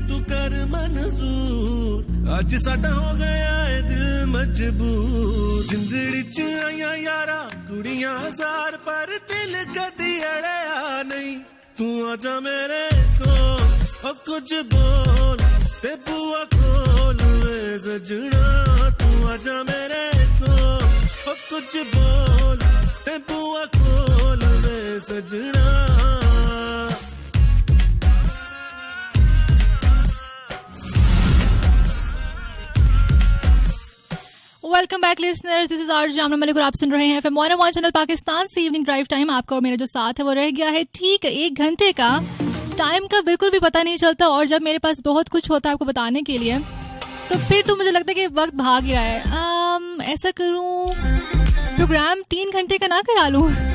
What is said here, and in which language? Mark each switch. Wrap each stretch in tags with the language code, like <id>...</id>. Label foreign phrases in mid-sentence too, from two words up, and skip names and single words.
<pa>ਤੂੰ ਕਰ ਮੰਜ਼ੂਰ ਅੱਜ ਸਾਡਾ ਹੋ ਗਿਆ ਹੈ ਦਿਲ ਮਜਬੂਰ ਜ਼ਿੰਦੜੀ 'ਚ ਆਈਆਂ ਯਾਰਾ ਕੁੜੀਆਂ ਹਜ਼ਾਰ ਪਰ ਦਿਲ ਕਦੀ ਅੜਿਆ ਨਹੀਂ ਤੂੰ ਆਜਾ ਮੇਰੇ ਕੋ ਓ ਕੁਛ ਬੋਲ ਤੇ ਬੁਆ ਖੋਲ੍ਹ ਵੇ ਸੱਜਣਾ ਤੂੰ ਆਜਾ ਮੇਰੇ ਕੋ ਓ ਕੁਛ ਬੋਲ ਤੇ ਬੁਆ ਖੋਲ੍ਹ ਵੇ ਸੱਜਣਾ।</pa> <en>Welcome back listeners, this is RJ Jamna Malik</en> <ur>اور آپ سن رہے ہیں FM 101 چینل پاکستان سے</ur> <en>Evening Drive Time.</en> <ur>آپ کا اور میرا جو ساتھ ہے وہ رہ گیا ہے ٹھیک 1 گھنٹے کا۔ ٹائم کا بالکل بھی پتا نہیں چلتا اور جب میرے پاس بہت کچھ ہوتا ہے آپ کو بتانے کے لیے تو پھر تو مجھے لگتا ہے کہ وقت بھاگ ہی رہا ہے. ایسا کروں پروگرام 3 گھنٹے کا نہ کرا لوں.</ur>